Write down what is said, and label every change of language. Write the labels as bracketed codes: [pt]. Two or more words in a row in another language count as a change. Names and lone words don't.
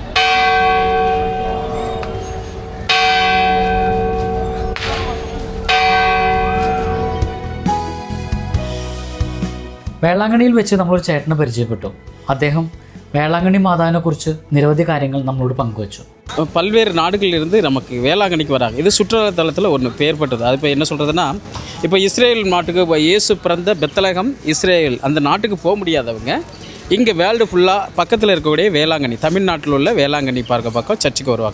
[ml] വേളാങ്കണ്ണിയിൽ വെച്ച് നമ്മളൊരു ചേട്ടനെ പരിചയപ്പെട്ടു. അദ്ദേഹം വേളാങ്കണ്ണി മാതാവിനെക്കുറിച്ച് നിരവധി കാര്യങ്ങൾ നമ്മളോട് പങ്കുവച്ചു. [ta] பல்வேறு நாடுகளிலிருந்து நமக்கு வேளாங்கண்ணிக்கு வராங்க. இது சுற்றுலாத்தலத்தில் ஒன்று பேர் பெற்றது. அது இப்போ என்ன சொல்கிறதுனா, இப்போ இஸ்ரேல் நாட்டுக்கு இயேசு பிறந்த பெத்லகம் இஸ்ரேல் அந்த நாட்டுக்கு போக முடியாதவங்க இங்கே வேர்ல்டு ஃபுல்லாக பக்கத்தில் இருக்கக்கூடிய வேளாங்கண்ணி, தமிழ்நாட்டில் உள்ள வேளாங்கண்ணி பார்க்க பக்கம் சர்ச்சுக்கு வருவாங்க.